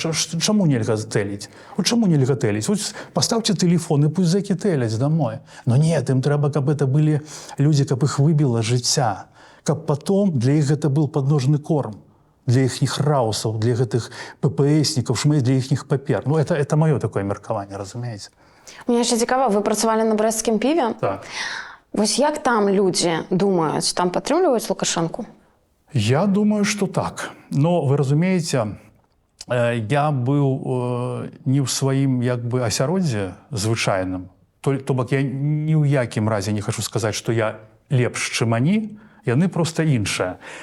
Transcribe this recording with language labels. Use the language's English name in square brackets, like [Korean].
[Belarusian] Чаму нельга тэліць? Чаму нельга тэліць? Пастаўце тэлефон і пусть зэкі тэляць домой. Но не, ім трэба, каб это былі людзі, каб іх выбіла жыцця. Каб потом для іх гэта быў падножны корм. Для іхніх раусаў, для гэтых ППСнікаў, для іхніх папер. Ну, это маё такое меркаванне, разумееце? [Ukrainian] Мне ще цікаво, ви працювали на брэсцкім піве? [Belarusian] Так. Вось як там людзі думаюць, там падтрымліваюць Лукашэнку? [Russian] Я думаю, что так. [Belarusian] Но вы разумееце, я быў не ў сваім як бы асяроддзі звычайным. То бок я ні ў якім разе не хочу сказаць, што я лепш, чым они, яны проста іншыя.